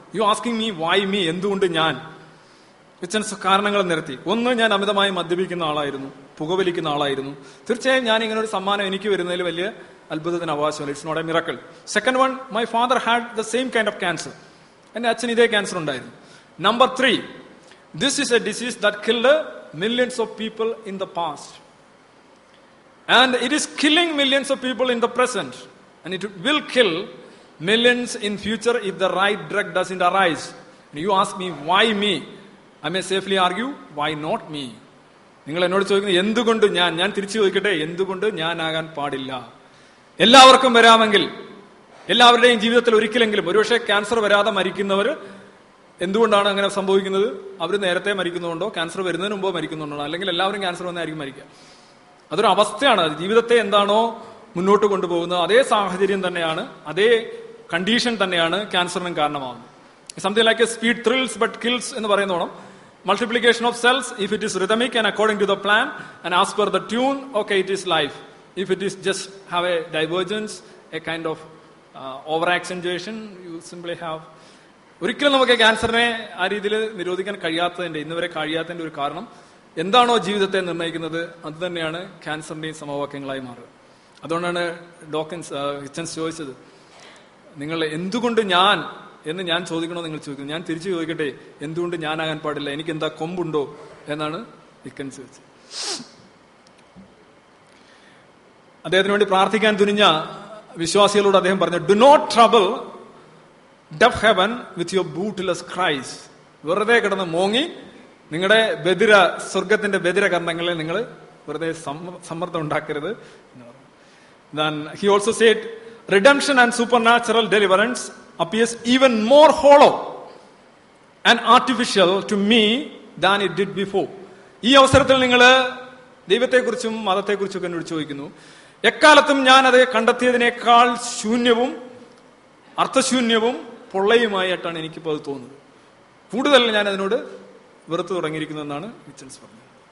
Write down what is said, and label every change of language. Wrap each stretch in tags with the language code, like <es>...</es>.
<en>you asking me why me,</en> <ml>എന്തുകൊണ്ട് ഞാൻ? Hitchens കാരണങ്ങൾ നിരത്തി. ഒന്ന്, ഞാൻ അമിതമായി മദ്യപിക്കുന്ന ആളായിരുന്നു, പുകവലിക്കുന്ന ആളായിരുന്നു. തീർച്ചയായും ഞാൻ ഇങ്ങനെ ഒരു സമ്മാനം എനിക്ക് വരുന്നതിൽ വലിയ അത്ഭുതത്തിന് അവകാശമല്ല.</ml> <en>It's not a miracle. Second one, my father had the same kind of cancer.</en> <ml>എന്റെ അച്ഛൻ ഇതേ ക്യാൻസർ ഉണ്ടായിരുന്നു.</ml> <en>Number 3, this is a disease that killed millions of people in the past. And it is killing millions of people in the present. And it will kill millions in future if the right drug doesn't arise. And you ask me, why me? I may safely argue, why not me?</en> <ml>നിങ്ങൾ എന്നോട് ചോദിക്കുന്നത് എന്തുകൊണ്ട് ഞാൻ തിരിച്ചു ചോദിക്കട്ടെ, എന്തുകൊണ്ട് ഞാനാകാൻ പാടില്ല? എല്ലാവർക്കും വരാമെങ്കിൽ, എല്ലാവരുടെയും ജീവിതത്തിൽ ഒരിക്കലെങ്കിലും, ഒരുപക്ഷെ ക്യാൻസർ വരാതെ മരിക്കുന്നവർ എന്തുകൊണ്ടാണ് അങ്ങനെ സംഭവിക്കുന്നത്? അവർ നേരത്തെ മരിക്കുന്നതുകൊണ്ടോ ക്യാൻസർ വരുന്നതിന് മുമ്പോ മരിക്കുന്നുണ്ടോ? അല്ലെങ്കിൽ എല്ലാവരും ക്യാൻസർ വന്നായിരിക്കും മരിക്കുക. അതൊരു അവസ്ഥയാണ്. ജീവിതത്തെ എന്താണോ മുന്നോട്ട് കൊണ്ടുപോകുന്നത് അതേ സാഹചര്യം തന്നെയാണ്, അതേ കണ്ടീഷൻ തന്നെയാണ് ക്യാൻസറിനും കാരണമാകുന്നത്.</ml> <en>something like a speed thrills but kills</en> <ml>എന്ന് പറയുന്നോണം</ml> <en>multiplication of cells, if it is rhythmic and according to the plan and as per the tune, okay, it is life. If it is just have a divergence, a kind of over accentuation, you simply have.</en> <ml>ഒരിക്കലും നമുക്ക് ക്യാൻസറിനെ ആ രീതിയിൽ നിരോധിക്കാൻ കഴിയാത്തതിന്റെ, ഇന്നുവരെ കഴിയാത്തതിന്റെ ഒരു കാരണം എന്താണോ ജീവിതത്തെ നിർണ്ണയിക്കുന്നത് അത് തന്നെയാണ് ക്യാൻസറിന്റെയും സമവാക്യങ്ങളായി മാറുക. അതുകൊണ്ടാണ് ഹിച്ചൻസ് ചോദിച്ചത്, നിങ്ങൾ എന്തുകൊണ്ട് ഞാൻ എന്ന് ഞാൻ ചോദിക്കണോ നിങ്ങൾ ചോദിക്കുന്നത്. ഞാൻ തിരിച്ചു ചോദിക്കട്ടെ, എന്തുകൊണ്ട് ഞാനാകാൻ പാടില്ല, എനിക്ക് എന്താ കൊമ്പുണ്ടോ എന്നാണ് ഹിച്ചൻസ് ചോദിച്ചത്. അദ്ദേഹത്തിന് വേണ്ടി പ്രാർത്ഥിക്കാൻ തുനിഞ്ഞ വിശ്വാസികളോട് അദ്ദേഹം പറഞ്ഞു,</ml> <en>Do not trouble deaf heaven with your bootless cries.</en> <ml>വെറുതെ കിടന്ന് മോങ്ങി നിങ്ങളുടെ സ്വർഗത്തിന്റെ ബദിരകർണങ്ങളിൽ നിങ്ങൾ വെറുതെ സമ്മർദ്ദം ഉണ്ടാക്കരുത്.</ml> <en>Then he also said, redemption and supernatural deliverance appears even more hollow and artificial to me than it did before.</en> <ml>ഈ അവസരത്തിൽ നിങ്ങൾ ദൈവത്തെക്കുറിച്ചും മതത്തെക്കുറിച്ചും ഒക്കെ എന്നോട് ചോദിക്കുന്നു. എക്കാലത്തും ഞാൻ അത് കണ്ടെത്തിയതിനേക്കാൾ ശൂന്യവും അർത്ഥശൂന്യവും പൊള്ളയുമായിട്ടാണ് എനിക്കിപ്പോൾ അത് തോന്നുന്നത്. കൂടുതൽ ഞാൻ അതിനോട് വെറുത്തു തുടങ്ങിയിരിക്കുന്നു എന്നാണ് ഹിച്ചൻസ് പറഞ്ഞത്.</ml>